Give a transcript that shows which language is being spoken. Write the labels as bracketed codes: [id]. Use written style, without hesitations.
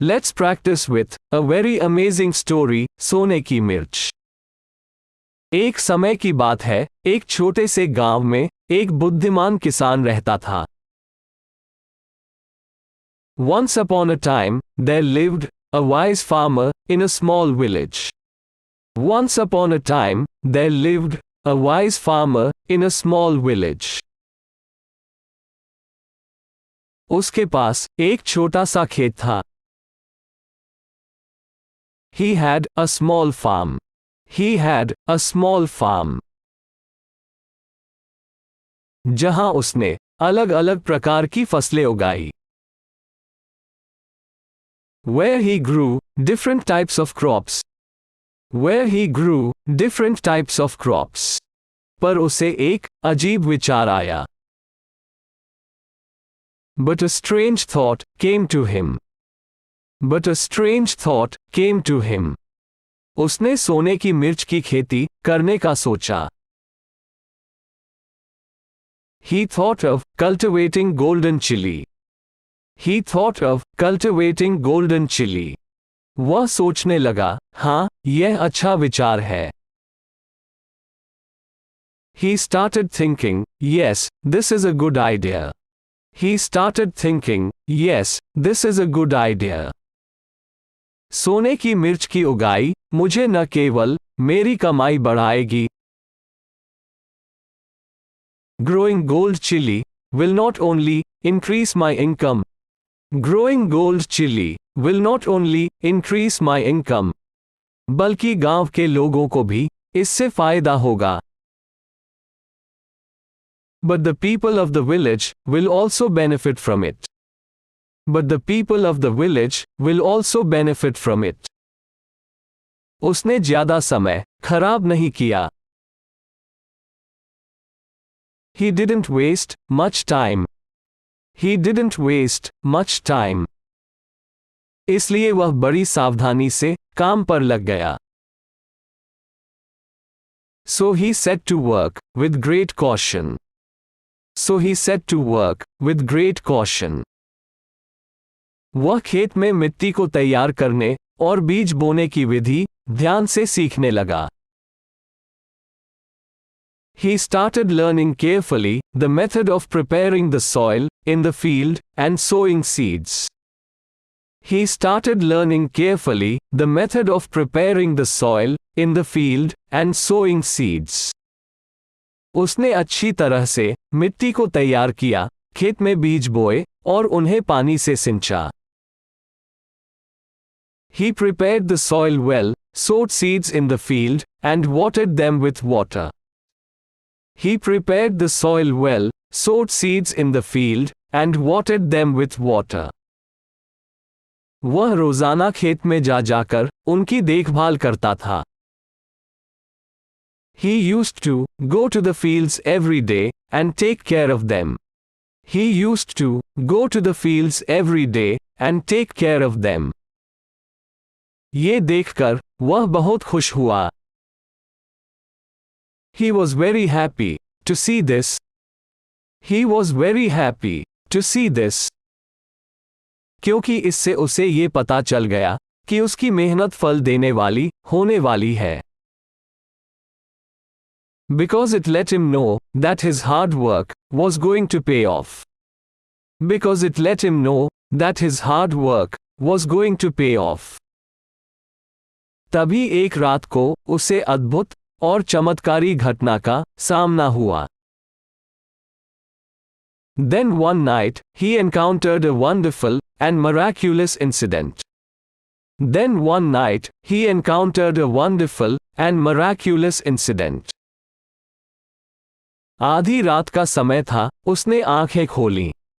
[en] Let's practice with a very amazing story, [hi] सोने की मिर्च। एक समय की बात है, एक छोटे से गांव में एक बुद्धिमान किसान रहता था। [en] Once upon a time, there lived a wise farmer in a small village. Once upon a time, there lived a wise farmer in a small village. [hi] उसके पास एक छोटा सा खेत था। [en] He had a small farm. He had a small farm. [hi] जहां उसने अलग अलग प्रकार की फसलें उगाई। [en] Where he grew different types of crops. Where he grew different types of crops. [hi] पर उसे एक अजीब विचार आया। [en] But a strange thought came to him. But a strange thought came to him. [hi] उसने सोने की मिर्च की खेती करने का सोचा। [en] He thought of cultivating golden chili. He thought of cultivating golden chili. [hi] वह सोचने लगा, हाँ, यह अच्छा विचार है। [en] He started thinking, yes, this is a good idea. He started thinking, yes, this is a good idea. [hi] सोने की मिर्च की उगाई मुझे न केवल मेरी कमाई बढ़ाएगी। [en] Growing gold chili will not only increase my income. Growing gold chili will not only increase my income. [hi] बल्कि गांव के लोगों को भी इससे फायदा होगा। [en] But the people of the village will also benefit from it. But the people of the village will also benefit from it. [hi] उसने ज्यादा समय खराब नहीं किया। [en] He didn't waste much time. He didn't waste much time. [hi] इसलिए वह बड़ी सावधानी से काम पर लग गया। [en] So he set to work with great caution. So he set to work with great caution. [hi] वह खेत में मिट्टी को तैयार करने और बीज बोने की विधि ध्यान से सीखने लगा। [en] He started learning carefully the method of preparing the soil in the field and sowing seeds. He started learning carefully the method of preparing the soil in the field and sowing seeds. [hi] उसने अच्छी तरह से मिट्टी को तैयार किया, खेत में बीज बोए और उन्हें पानी से सिंचा। [en] He prepared the soil well, sowed seeds in the field, and watered them with water. He prepared the soil well, sowed seeds in the field, and watered them with water. [hi] वह रोजाना खेत में जाकर उनकी देखभाल करता था। [en] He used to go to the fields every day and take care of them. He used to go to the fields every day and take care of them. [hi] ये देखकर वह बहुत खुश हुआ। [en] He was very happy to see this. He was very happy to see this. [hi] क्योंकि इससे उसे ये पता चल गया कि उसकी मेहनत फल देने वाली होने वाली है। [en] Because it let him know that his hard work was going to pay off. Because it let him know that his hard work was going to pay off. [hi] तभी एक रात को उसे अद्भुत और चमत्कारी घटना का सामना हुआ। [en] Then one night, he encountered a wonderful and miraculous incident. Then one night, he encountered a wonderful and miraculous incident. [hi] आधी रात का समय था, उसने आंखें खोलीं।